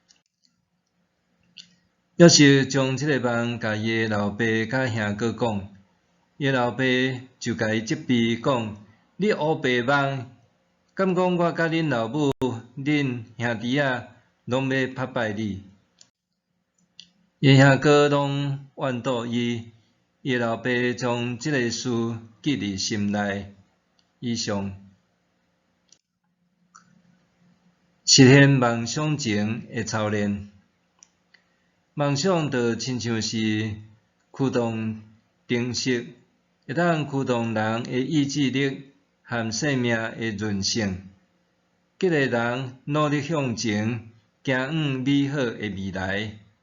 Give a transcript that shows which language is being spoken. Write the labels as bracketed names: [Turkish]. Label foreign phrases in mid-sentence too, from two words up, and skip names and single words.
[Min Nan Chinese] 约瑟将即个梦甲伊的老爸甲兄哥讲，伊的老爸就甲伊责备讲：你乌白梦，敢讲我甲恁老母、恁兄弟仔拢要拍败你？伊兄哥拢怨妒伊，伊老爸将即个事记伫心内。以上实现梦想前的操练。梦想就亲像是驱动定式，会当驱动人的意志力和生命的韧性，激励人努力向前，行往美好的未来。